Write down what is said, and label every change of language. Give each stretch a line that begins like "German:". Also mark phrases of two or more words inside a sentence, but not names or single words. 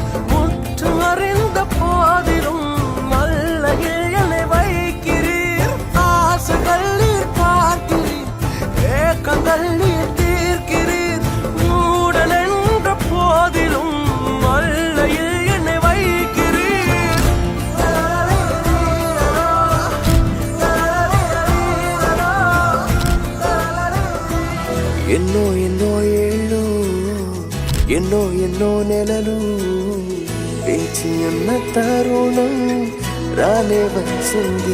Tamil: முற்று அறிந்த போதிலும் மல்லையில் என்னை வைக்கிறீர். ஆசைகள் நீர் பார்க்கிறீர், ஏக்கங்கள் நீர் தீர்க்கிறீர். மூடன் என்ற போதிலும் மல்லையில் என்னை வைக்கிறீர்.
Telugu: ఎన్నో ఎన్నో ఏళ్ళు ఎన్నో ఎన్నో నెలలు వేచి ఉన్న తరుణం రానే వచ్చింది.